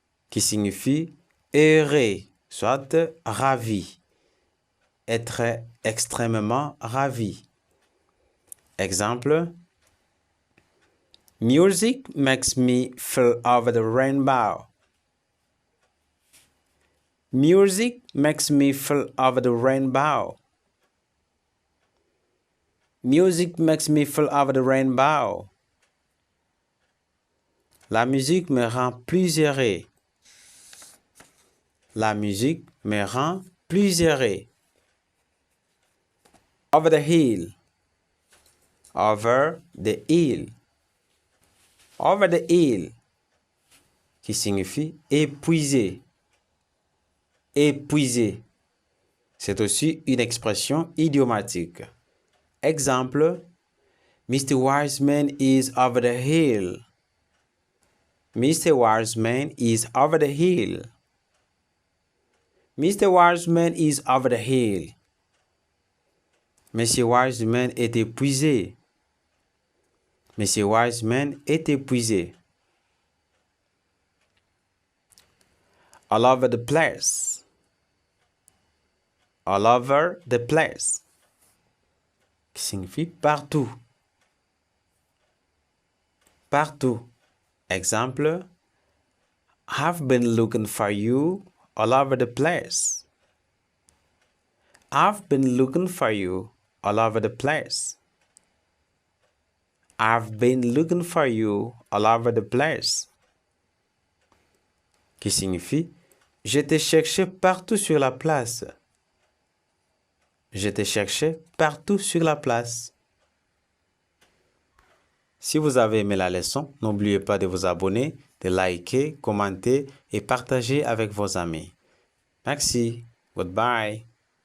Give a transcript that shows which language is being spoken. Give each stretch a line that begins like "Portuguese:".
French: Qui signifie heureux, soit ravi. Être extrêmement ravi.
English: Exemple, music makes me feel over the rainbow. Music makes me feel over the rainbow. Music makes me feel over the rainbow.
French: La musique me rend plus heureux. La musique me rend plus heureux.
English: Over the hill. Over the hill. Over the hill.
French: Qui signifie épuisé. Épuisé. C'est aussi une expression idiomatique.
English: Exemple, Mr. Wiseman is over the hill. Mr. Wiseman is over the hill. Mr. Wiseman is over the hill.
French: Monsieur Wiseman est épuisé. Monsieur Wiseman est épuisé.
English: All over the place. All over the place.
French: Qui signifie partout. Partout.
English: Exemple, I've been looking for you all over the place. I've been looking for you all over the place. I've been looking for you all over the place.
French: Qui signifie je t'ai cherché partout sur la place. Je t'ai cherché partout sur la place. Si vous avez aimé la leçon, n'oubliez pas de vous abonner, de liker, commenter et partager avec vos amis. Merci. Goodbye.